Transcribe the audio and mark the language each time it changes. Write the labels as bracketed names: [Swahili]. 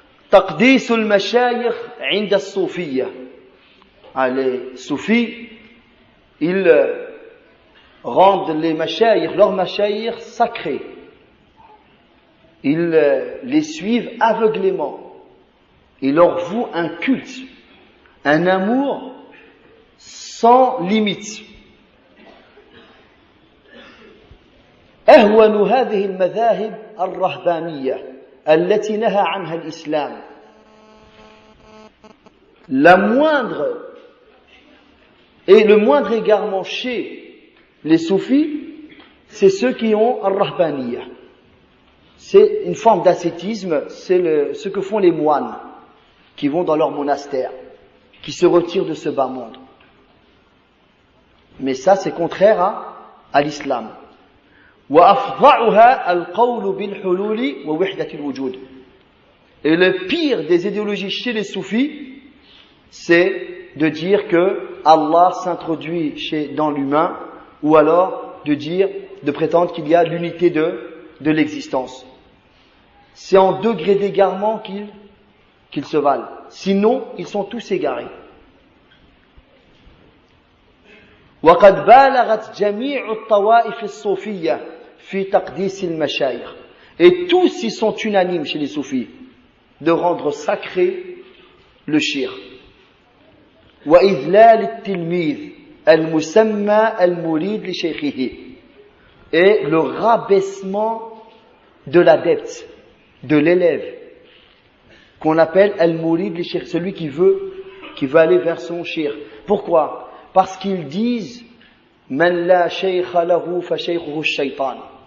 [Arabic] Taqdisul mashayikh 'inda as-soufiyya. [French] Les soufis, ils rendent les mashayikh, leurs mashayikh sacrés. Ils les suivent aveuglément. Il leur voue un culte, un amour sans limite. [Arabic] أهون هذه المذاهب الرهبانية التي نهى عنها الإسلام. [French] La moindre et le moindre égarement chez les soufis, c'est ceux qui ont al-rahbaniya. C'est une forme d'ascétisme, c'est ce que font les moines qui vont dans leur monastère, qui se retirent de ce bas monde. Mais ça, c'est contraire à l'islam. [Arabic] وَأَفْضَعُهَا الْقَوْلُ بِالْحُلُولِ وَوِحْدَةِ الْوُجُودِ. [French] Et le pire des idéologies chez les soufis, c'est de dire que Allah s'introduit dans l'humain, ou alors de prétendre qu'il y a l'unité de l'existence. C'est en degré d'égarement qu'ils se valent. Sinon, ils sont tous égarés. [Arabic] وقد بالغت جميع الطوائف الصوفية في تقديس المشايخ. [French] Et tous ils sont unanimes chez les soufis de rendre sacré le shirk. [Arabic] وإذلال التلميذ المسمى المريد لشيخه. [French] Et le rabaissement de l'adepte, de l'élève, qu'on appelle al-murid li shirk, celui qui veut aller vers son shirk. Pourquoi? Parce qu'ils disent [Arabic] Man la shaykha lahu fa shaykhuhu ash-shaytan.